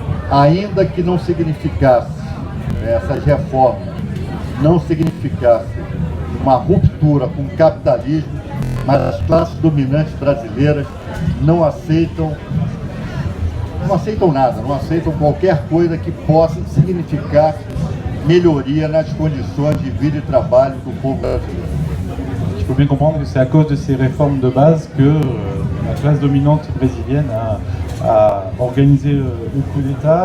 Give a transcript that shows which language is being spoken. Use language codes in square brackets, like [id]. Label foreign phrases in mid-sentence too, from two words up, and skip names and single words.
[pt] ainda que não significasse, essas reformas não significassem uma ruptura com o capitalismo, mas as classes dominantes brasileiras não aceitam nada, não aceitam qualquer coisa que possa significar melhoria nas condições de vida e trabalho do povo brasileiro. [fr] Il faut bien comprendre que c'est à cause de ces réformes de base que la classe dominante brésilienne a organisé le coup d'État.